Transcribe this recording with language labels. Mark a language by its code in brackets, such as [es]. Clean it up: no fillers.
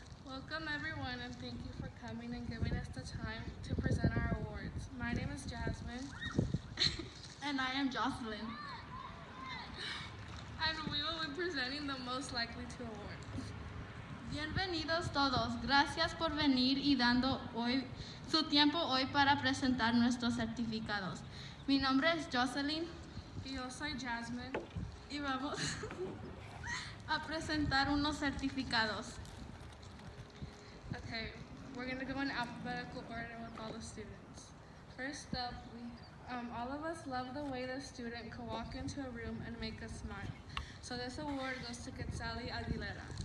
[en] Welcome everyone, and thank you for coming and giving us the time to present our awards. My name is Jasmine. And I am Jocelyn. And we will be presenting the most likely to award. [es] Bienvenidos todos. Gracias por venir y dando hoy su tiempo hoy para presentar nuestros certificados. Mi nombre es Jocelyn Y yo soy Jasmine. y vamos a presentar unos certificados. [en] Okay, we're gonna go in alphabetical order with all the students. First up, all of us love the way the student can walk into a room and make us smile. So this award goes to Quetzali Aguilera.